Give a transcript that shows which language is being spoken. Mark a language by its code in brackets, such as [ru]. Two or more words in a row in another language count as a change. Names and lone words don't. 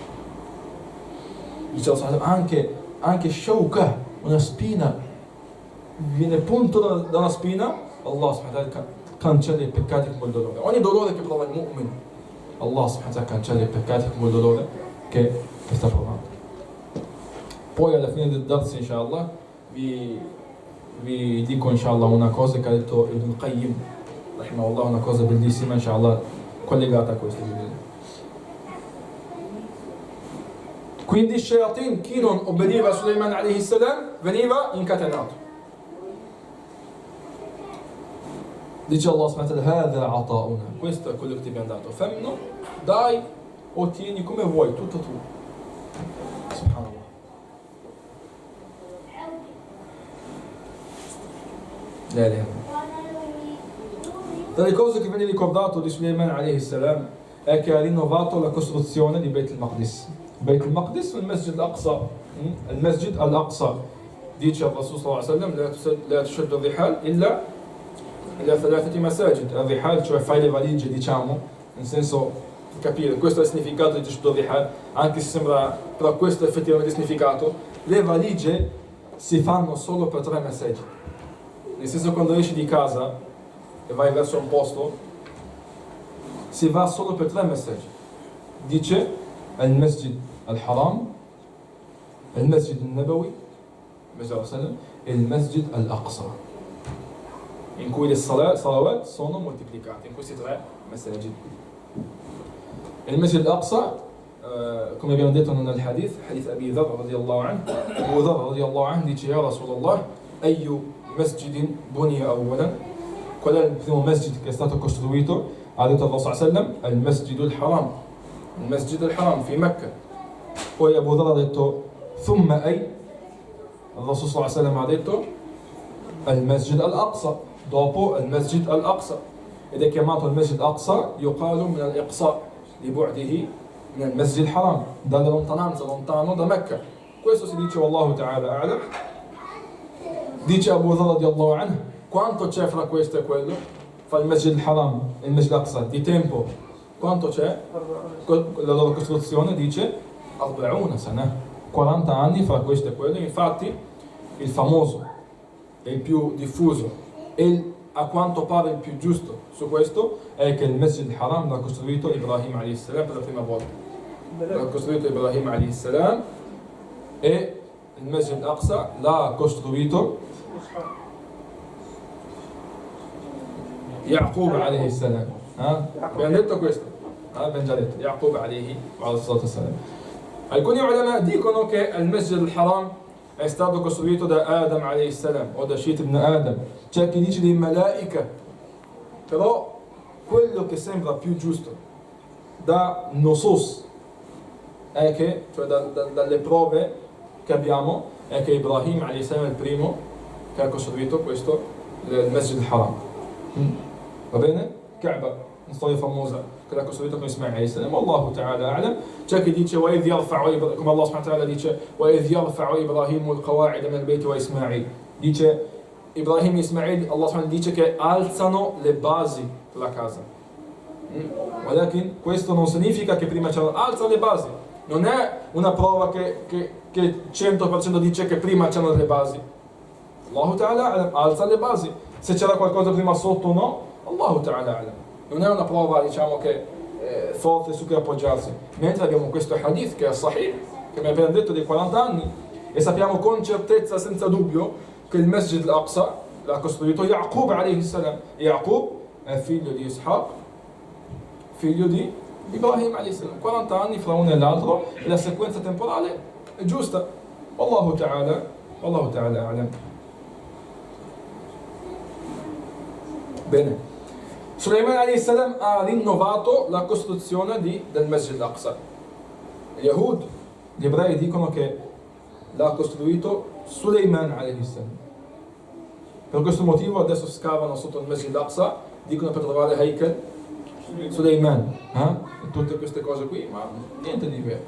[it] Dice Allah, anche shauka, una spina, viene punto da una spina, Allah [ar] سبحانه وتعالى [it] cancella i peccati come il dolore. Ogni dolore che prova il mu'min, Allah [ar] سبحانه وتعالى [it] cancella i peccati come il dolore che sta provando. Poi alla fine del dars, inshallah, vi dico inshallah una cosa che ha detto Ibn Qayyim rahimahullah, una cosa bellissima inshallah collegata a questo. Quindi shayatin, chi non obbediva a Sulaiman [ar] عليه السلام [it] veniva incatenato. [ar] Dice Allah سبحانه وتعالى, هذا عطاؤنا, [it] questo è quello che ti abbiamo dato, femno, dai, ottieni come vuoi, tutto tu. [ar] Subhanallah. [it] Tra le cose che viene ricordato di Sulaiman [ar] عليه السلام [it] è che ha rinnovato la costruzione di Beit al-Maqdis. Beit al-Maqdis, il Masjid al-Aqsa. Il Masjid al-Aqsa, dice il Rasul [ar] صلى الله عليه وسلم, لا تشد الرحال إلا ثلاثة مساجد. [it] Al-rihal, cioè fai le valigie, diciamo, nel senso capire, questo è il significato di [ar] تشديد الرحال, [it] anche se sembra, però questo è effettivamente il significato. Le valigie si fanno solo per 3 messaggi. Nel senso, quando esci di casa e vai verso un posto, si va solo per 3 messaggi. Dice al-Masjid al-Haram, al-Masjid al-Nabawi, e il Masjid al-Aqsa, in cui le salawat sono moltiplicate in questi 3 messaggi. Il Masjid al-Aqsa, come abbiamo detto nel [ar] حديث أبي ذر رضي الله عنه, أبو ذر رضي الله عنه dice: يا رسول الله أي مسجد بني أولا? [it] Qual è il primo masjid che è stato costruito? Ha detto Allah [ar] صلى الله عليه وسلم: [it] al-Masjid al-Haram, il Masjid al-Haram fi Mecca. Poi Abu Dharr ha detto: [ar] ثم أي? [it] Il Rasul [ar] صلى الله عليه وسلم [it] ha detto: al-Masjid al-Aqsa, dopo il-Masjid al-Aqsa. Ed è chiamato il [ar] Masjid al-Aqsa, يقال من الإقصاء لبعده من المسجد الحرام, [it] dalla lontananza, lontano da Mecca. Questo si dice [ar] والله تعالى أعلم. Dice Abu Dharr رضي الله عنه: [it] quanto c'è fra questo e quello? Fra il Masjid al-Haram e il Masjid al-Aqsa di tempo, quanto c'è? La loro costruzione dice 40 sana, 40 anni fra questo e quello. Infatti il famoso e il più diffuso e a quanto pare il più giusto su questo è che il Masjid al-Haram l'ha costruito Ibrahim [ar] عليه السلام [it] per la prima volta. L'ha costruito Ibrahim [ar] عليه السلام, [it] e il Masjid al-Aqsa l'ha costruito Yaqub [ar] عليه السلام. [it] Abbiamo detto questo? Abbiamo già detto Yaqub [ar] عليه السلام. [it] Alcuni ulama dicono che il Masjid al-Haram è stato costruito da Adam [ar] عليه السلام [it] o da Shit ibn Adam. C'è chi dice di Malaika, però quello che sembra più giusto da Nusus è che, cioè dalle prove che abbiamo, è che Ibrahim [ar] عليه السلام [it] è il primo che ha costruito questo, il Masjid al-Haram. Va bene? Kaaba, una storia famosa che l'ha costruito con Ismail [ar] عليه السلام. والله تعالى أعلم. [it] C'è chi dice come [ar] Allah سبحانه وتعالى dice: وإذ يرفع إبراهيم القواعد من البيت وإسماعيل. [it] Dice Ibrahim e Ismail, Allah subhanahu dice che alzano le basi della casa. Ma questo non significa che prima c'erano, alzano le basi. Non è una prova che 100% dice che prima c'erano le basi. Allah ta'ala alza le basi. Se c'era qualcosa prima sotto o no, [ar] الله تعالى أعلم. [it] Non è una prova, diciamo, che forte su cui appoggiarsi. Mentre abbiamo questo hadith che è sahih, che mi ha appena detto, dei 40 anni, e sappiamo con certezza, senza dubbio, che il Masjid al-Aqsa l'ha costruito Yaqub [ar] عليه السلام. [it] Yaqub è figlio di Ishaq, figlio di Ibrahim [ar] عليه السلام. [it] 40 anni fra uno e l'altro, e la sequenza temporale è giusta. [ar] والله تعالى أعلم. Bene. [it] Sulaiman [ar] عليه السلام [it] ha rinnovato la costruzione del Masjid al-Aqsa. Gli Yahud, gli ebrei, dicono che l'ha costruito Sulaiman [ar] عليه السلام. [it] Per questo motivo adesso scavano sotto il Masjid al-Aqsa, dicono per trovare Haykal Sulaiman, e tutte queste cose qui, ma niente di vero.